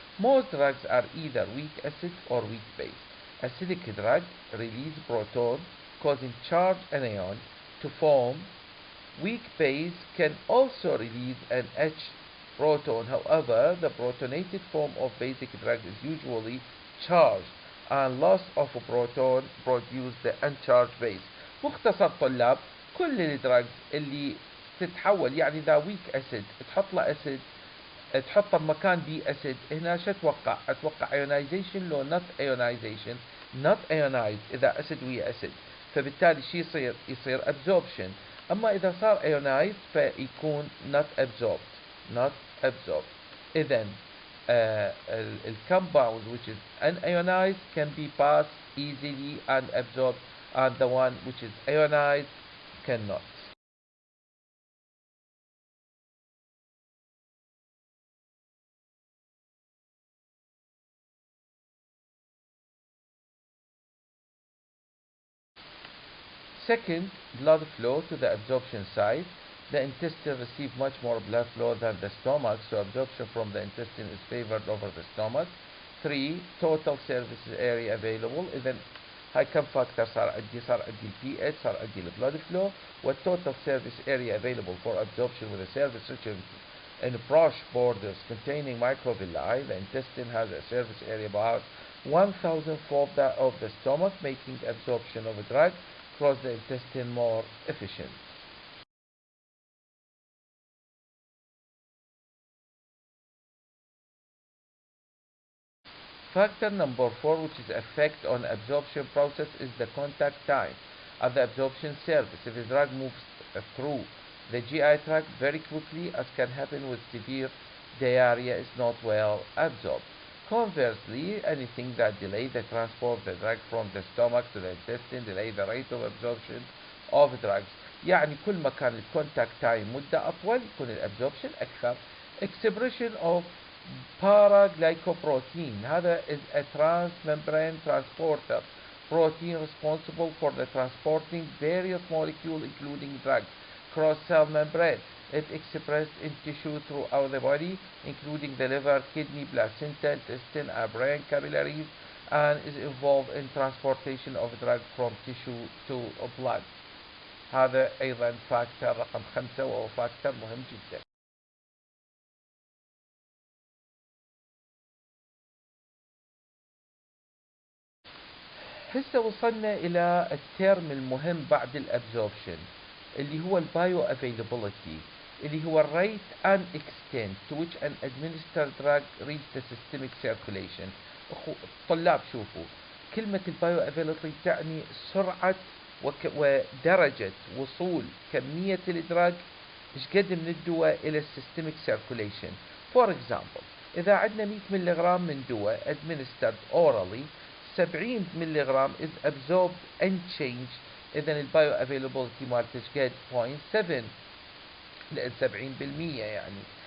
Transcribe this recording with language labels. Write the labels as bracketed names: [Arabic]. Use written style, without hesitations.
[English] Most drugs are either weak acid or weak base. Acidic drug release proton causing charged anion to form. Weak base can also release an H proton. However, the protonated form of basic drug is usually charged and loss of a proton produce the uncharged base. [Arabic] مختصر طلاب كل الدراجز اللي تتحول يعني ذا ويك اسيد تحط له اسيد تحطه بمكان بي اسيد هنا شو اتوقع ايونايزيشن لو نوت ايونايزيشن نوت ايونايز اذا اسيد ويا اسيد فبالتالي شو يصير ابزوربشن اما اذا صار ايونايز فيكون نوت ابزوربد اذا [English] الكompound which is unionized can be passed easily and absorbed and the one which is ionized cannot. Second, blood flow to the absorption site. The intestine receives much more blood flow than the stomach, so absorption from the intestine is favored over the stomach. 3. Total surface area available. [Arabic] إذا هاي كم فاكتور صار عندي البي اتش صار عندي البلاد فلو والتوتال سيرفيس اريا [English] available for absorption with a surface rich In brush borders containing microvilli, the intestine has a surface area about 1,000-fold that of the stomach, making absorption of a drug across the intestine more efficient. Factor number 4, which is effect on absorption process, is the contact time at the absorption surface. If the drug moves through the GI tract very quickly, as can happen with severe diarrhea, is not well absorbed. Conversely, anything that delays the transport of the drug from the stomach to the intestine delay the rate of absorption of drugs. [Arabic] يعني كل ما كان الكونتاكت تايم مدة أطول يكون الابزوربشن أكثر. [English] Expression of paraglycoprotein. [Arabic] هذا [English] is a transmembrane transporter protein responsible for the transporting various molecules including drugs cross cell membrane. It expressed in tissue throughout the body including the liver, kidney, placenta, intestine, and brain capillaries, and is involved in transportation of drug from tissue to blood. [Arabic] هذا أيضا فاكتور رقم 5 وهو فاكتور مهم جدا. هسه وصلنا إلى الترم المهم بعد الابزوربشن اللي هو البايو افيلابيلتي، اللي هو الريت [English] and extent to which an administered drug reaches the systemic circulation. [Arabic] طلاب شوفوا، كلمة البايو افيلابيلتي تعني سرعة ودرجة وصول كمية الدراج ايش قد من الدواء إلى السيستميك circulation. [English] For example، [Arabic] إذا عندنا 100 ملغ من دواء [English] administered orally، 70 ملغ is absorbed unchanged. [Arabic] إذا البايو افيلابيلتي مالته ايش قد 0.7 لأن 70% يعني.